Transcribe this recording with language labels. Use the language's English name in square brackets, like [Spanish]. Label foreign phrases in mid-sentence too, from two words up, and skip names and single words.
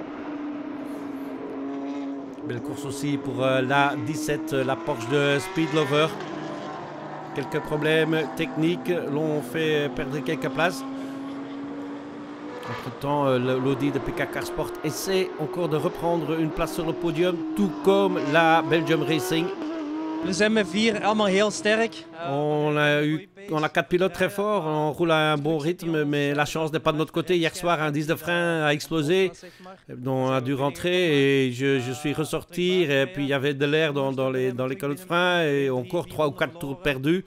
[French] Belle course aussi pour la 17, la Porsche de Speed Lover. Quelques problèmes techniques l'ont fait perdre quelques places. Entre-temps, l'Audi de PK Carsport essaie encore de reprendre une place sur le podium, tout comme la Belgium Racing. [Dutch] We zijn met 4 allemaal heel sterk. [French] On a 4 pilotes très forts, on roule à un bon rythme, mais la chance n'est pas de notre côté. Hier soir, un disque de frein a explosé, donc on a dû rentrer et je suis ressorti. Et puis il y avait de l'air dans les calots de frein et encore 3 ou 4 tours perdus.